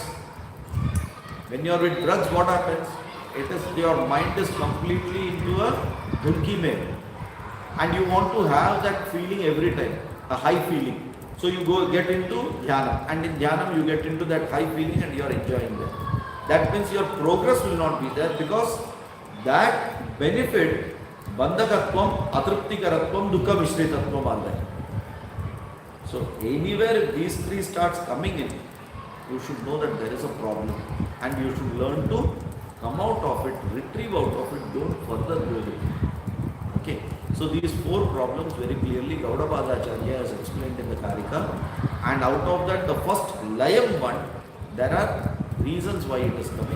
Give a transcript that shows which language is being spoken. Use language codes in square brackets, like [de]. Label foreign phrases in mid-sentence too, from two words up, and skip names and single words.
[en] When you are with drugs, what happens? It is your mind is completely into a [hi] dhulki mein, [en] and you want to have that feeling every time, a high feeling. So you go get into dhyanam, and in dhyanam you get into that high feeling and you are enjoying that. That means your progress will not be there because that benefit [sa] bandhakatvam, atruptikaratvam, dukkha mishritatvam [en] are there. So anywhere if these three starts coming in, you should know that there is a problem, and you should learn to come out of it, retrieve out of it, don't further go with it. Okay, so these four problems very clearly Gaudapada Acharya has explained in the Karika, and out of that the first layam one, there are reasons why it is coming.